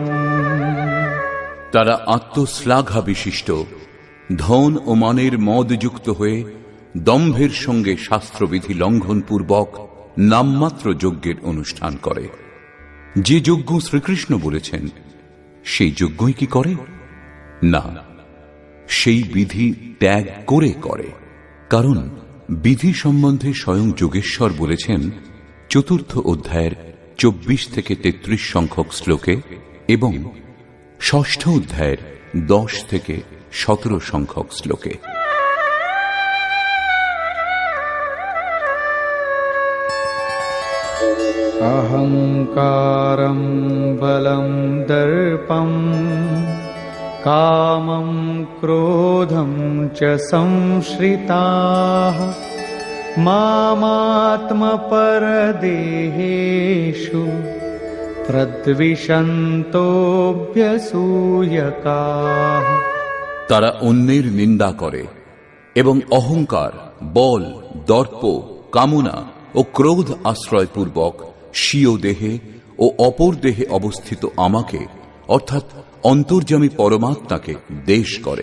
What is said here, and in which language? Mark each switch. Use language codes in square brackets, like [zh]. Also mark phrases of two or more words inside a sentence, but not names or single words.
[bn] তারা আত্মশ্লাঘা বিশিষ্ট, ধন ও মানের মদযুক্ত হয়ে দম্ভের সঙ্গে শাস্ত্রবিধি লঙ্ঘন পূর্বক নামমাত্র যজ্ঞের অনুষ্ঠান করে। যে যজ্ঞ শ্রীকৃষ্ণ বলেছেন সেই যজ্ঞই কি করে? না, সেই বিধি ত্যাগ করে করে। কারণ বিধি সম্বন্ধে স্বয়ং যোগেশ্বর বলেছেন 4th অধ্যায়ের 24 থেকে 33 সংখ্যক শ্লোকে এবং 6ষ্ঠ অধ্যায়ের 10 থেকে 17 সংখ্যক শ্লোকে। [sa] अहंकारं बलं दर्पं कामं क्रोधं च संश्रिताः मामात्मपरदेहेषु प्रद्विषन्तोऽभ्यसूयकाः। [bn] তারা অন্যের নিন্দা করে এবং অহংকার, বল, দর্প, কামনা ও ক্রোধ আশ্রয়পূর্বক স্বীয় দেহে ও অপর দেহে অবস্থিত আমাকে অর্থাৎ অন্তর্যামী পরমাত্মাকে দেশ করে।